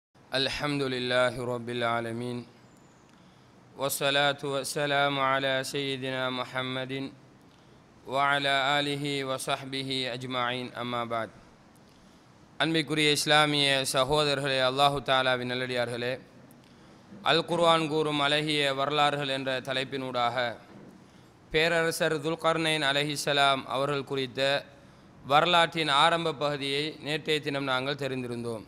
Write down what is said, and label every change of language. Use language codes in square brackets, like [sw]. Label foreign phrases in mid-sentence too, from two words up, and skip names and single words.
[ar] الحمد لله رب العالمين والصلاة والسلام على سيدنا محمد وعلى آله وصحبه أجمعين أما بعد [ta] அன்பிற்குரிய இஸ்லாமிய சகோதரர்களே, அல்லாஹு தாலாவின் நல்லடியார்களே, அல் குர்ஆன் கூறும் அழகிய வரலாறுகள் என்ற தலைப்பினூடாக பேரரசர் துல்கர்னைன் அலைஹிஸ்ஸலாம் அவர்கள் குறித்த வரலாற்றின் ஆரம்ப பகுதியை நேற்றைய தினம் நாங்கள் தெரிந்திருந்தோம்.